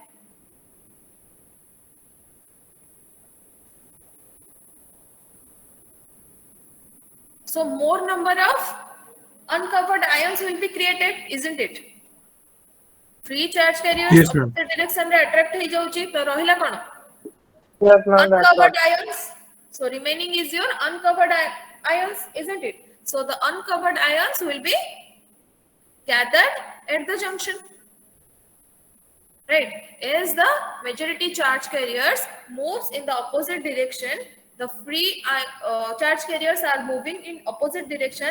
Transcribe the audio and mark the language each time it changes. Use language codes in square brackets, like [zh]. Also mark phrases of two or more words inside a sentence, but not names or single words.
[en] So more number of uncovered ions will be created, isn't it? Free charge carriers Yes, ma'am. opposite direction [or] ରେ attract ହୋ ଯାଉଛି ତ ରହିଲା କଣ? [en] Yes, ma'am. That's Uncovered right. ions. So remaining is your uncovered ions, isn't it? So the uncovered ions will be gathered at the junction. Right. As the majority charge carriers moves in the opposite direction, the free charge carriers are moving in opposite direction.